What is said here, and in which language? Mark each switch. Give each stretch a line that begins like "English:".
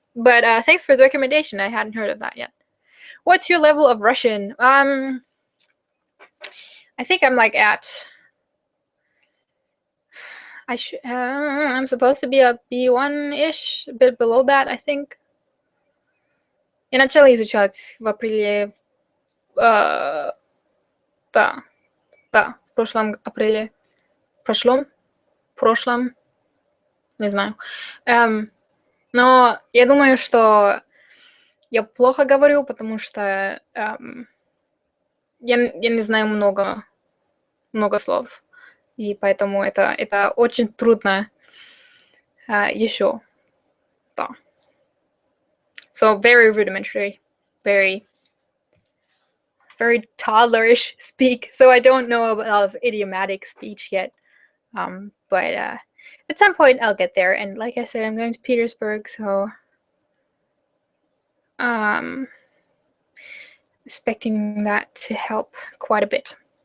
English: But thanks for the recommendation. I hadn't heard of that yet. What's your level of Russian? I think I'm like at. I'm supposed to be a B1-ish, a bit below that, I think.
Russian: Я начала изучать в апреле. Да, в прошлом апреле. Прошлом, не знаю. Но я думаю, что я плохо говорю, потому что я не знаю много слов. И поэтому это очень трудно еще. Да.
English: So very rudimentary, very toddlerish speak. So I don't know a lot of idiomatic speech yet. But at some point I'll get there. And like I said, I'm going to Petersburg, so expecting that to help quite a bit.